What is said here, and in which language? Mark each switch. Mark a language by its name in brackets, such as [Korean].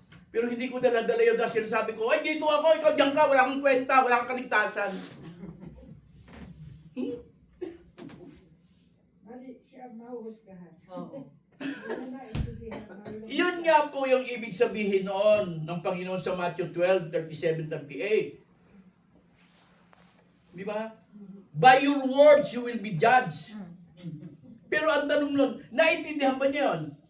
[Filipino] Pero hindi ko dala-dala yung dahil sabi ko, ay dito ako, ikaw diyan ka, wala kang kwenta, wala kang kaligtasan. Mali siya mahuhusgahan. Oo. Wala na intindihan. Yun nga po yung ibig sabihin noon ng Panginoon sa Matthew 12:37-38. Di ba? [English] By your words you will be judged. [Filipino] Pero ang tanong nun, naintindihan ba niya yun?